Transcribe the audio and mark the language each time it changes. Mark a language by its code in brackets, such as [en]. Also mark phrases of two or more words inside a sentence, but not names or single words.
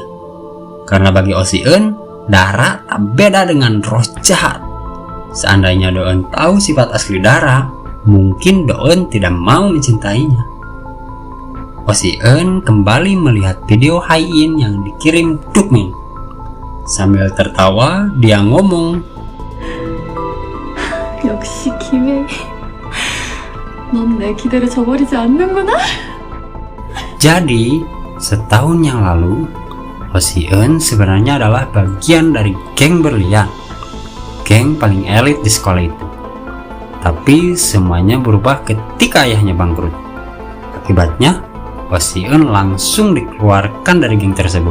[id] Karena bagi Oh Si-eun, Dara tak beda dengan roh jahat. Seandainya Do-eun tahu sifat asli Dara, mungkin Do-eun tidak mau mencintainya. Oh Si-eun kembali melihat video Hai-in yang dikirim Dukmin. Sambil tertawa, dia ngomong, [ko] 역시 김혜. 넌 내 기대를 저버리지 않는구나. [id] Jadi, setahun yang lalu, Oh Si-eun sebenarnya adalah bagian dari geng berlian, geng paling elit di sekolah itu. Tapi semuanya berubah ketika ayahnya bangkrut. Akibatnya, Oh Si-eun langsung dikeluarkan dari geng tersebut.